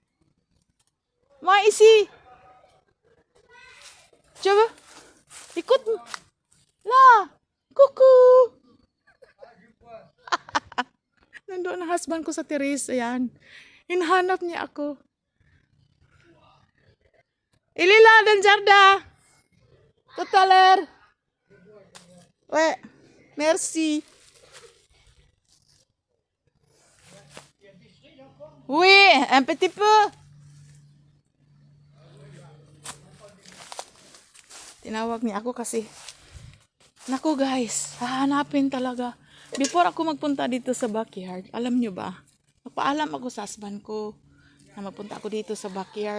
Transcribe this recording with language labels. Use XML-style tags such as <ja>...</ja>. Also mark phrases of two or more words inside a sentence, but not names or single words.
<tl>Maisi! Diba? Ikot mo. La! Kuku! Nandoon ang husband ko sa terrace. Ayan. Hinahanap niya ako.</tl> <fr>Il est là dans le jardin. Tout à l'heure. Ouais. Merci. Oui, un petit peu.</fr> <tl>Tinawag niya ako kasi, naku guys, hahanapin talaga. Before ako magpunta dito sa backyard, alam nyo ba, magpaalam ako sa husband ko na magpunta ako dito sa backyard.</tl>